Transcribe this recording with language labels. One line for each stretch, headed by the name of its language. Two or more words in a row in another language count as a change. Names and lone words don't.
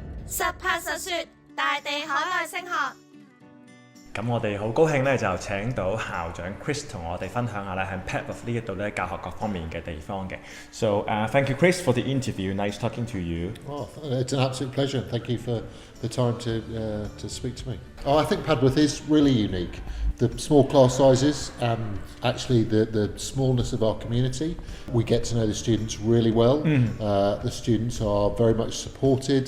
Cantonese: 實拍實說，大地海外升學。咁我哋好高興咧，就請到校長 Cris 同我哋分享下咧喺 Padworth 呢一度咧教學各方面嘅地方嘅。
English: So thank you, Cris, for the interview. Nice talking to you. Oh, it's an absolute pleasure. Thank you for the time to speak to me. Oh, I think Padworth is really unique. The small class sizes and actually the smallness of our community. We get to know the students really well. The students are very much supported.